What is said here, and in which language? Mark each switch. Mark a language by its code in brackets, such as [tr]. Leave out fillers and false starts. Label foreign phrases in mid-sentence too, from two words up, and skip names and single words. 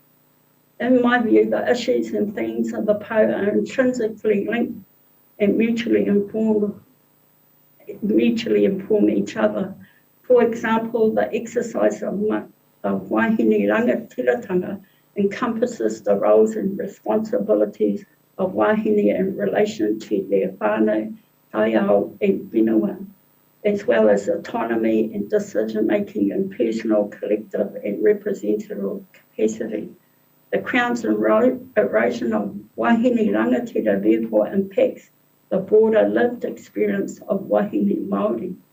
[en] In my view, the issues and themes of the Pou are intrinsically linked and mutually inform each other. For example, the exercise of [mi] Wahine Rangatiratanga [en] encompasses the roles and responsibilities of Wahine in relation to their whānau, taiao and whenua, as well as autonomy and decision-making in personal, collective and representative capacity. The Crown's erosion of [mi] Wahine rangatira [en] therefore impacts the broader lived experience of [mi] Wahine Māori.